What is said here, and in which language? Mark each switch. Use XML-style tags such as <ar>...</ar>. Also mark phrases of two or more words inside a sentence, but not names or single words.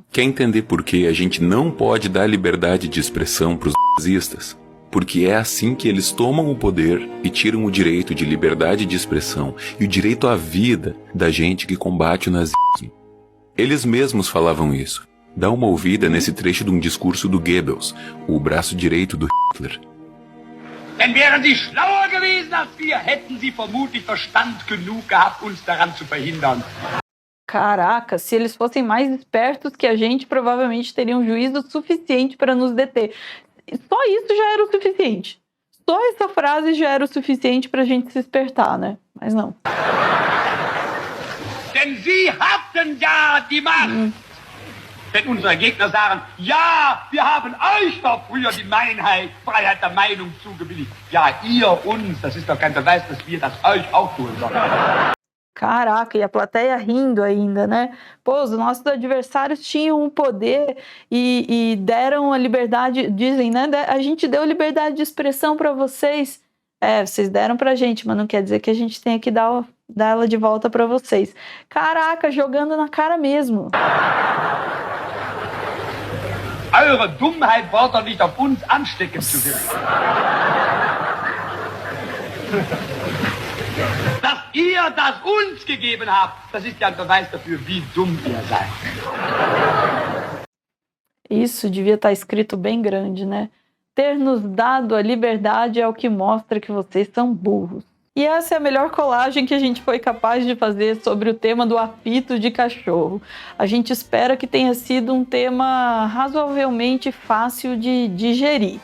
<pt>Quer entender por que a gente não pode dar liberdade de expressão para os nazistas? Porque é assim que eles tomam o poder e tiram o direito de liberdade de expressão e o direito à vida da gente que combate o nazismo. Eles mesmos falavam isso. Dá uma ouvida nesse trecho de um discurso do Goebbels, o braço direito do Hitler.</pt> <de>Denn wären sie schlauer gewesen als wir, hätten sie vermutlich Verstand genug gehabt, uns daran zu verhindern.</de> <pt>Caraca, se eles fossem mais espertos que a gente, provavelmente teriam juízo suficiente para nos deter. Só isso já era o suficiente. Só essa frase já era o suficiente pra gente se espertar, né? Mas não.</pt> <de>Denn Sie hatten ja die Macht. Wenn unsere Gegner sagen, ja, wir haben euch doch früher die Freiheit der Meinung zugebilligt. Ja, ihr uns, das ist doch kein Beweis, dass wir das euch auch tun sollen.</de> <pt>Caraca, e a plateia rindo ainda, né? Pô, os nossos adversários tinham um poder e deram a liberdade, dizem, né? A gente deu liberdade de expressão para vocês. Vocês deram pra gente, mas não quer dizer que a gente tenha que dar ela de volta para vocês. Caraca, jogando na cara mesmo.</pt> <de>Eure Dummheit war doch nicht auf uns ansteckend zu wirken. Dass ihr das uns gegeben habt, das ist ja ein Beweis dafür, wie dumm ihr seid.</de> <pt>Isso devia estar escrito bem grande, né? Ter nos dado a liberdade é o que mostra que vocês são burros. E essa é a melhor colagem que a gente foi capaz de fazer sobre o tema do apito de cachorro. A gente espera que tenha sido um tema razoavelmente fácil de digerir.</pt>